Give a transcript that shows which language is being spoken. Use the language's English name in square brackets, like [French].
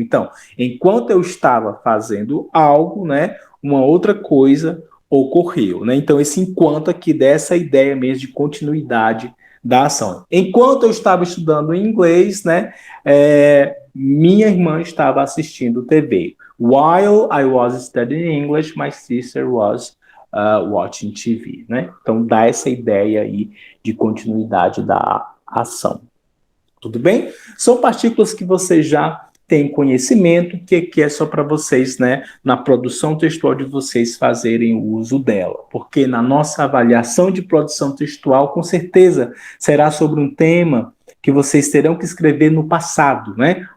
[Portuguese] Então, enquanto eu estava fazendo algo, né, uma outra coisa ocorreu, né? Então, esse enquanto aqui dessa ideia mesmo de continuidade da ação. Enquanto eu estava estudando inglês, né, minha irmã estava assistindo TV. [English] While I was studying English, my sister was watching TV, né? [Portuguese] Então dá essa ideia aí de continuidade da ação. Tudo bem? São partículas que você já tem conhecimento, que é só para vocês, né, na produção textual de vocês fazerem o uso dela. Porque na nossa avaliação de produção textual, com certeza, será sobre um tema que vocês terão que escrever no passado, né?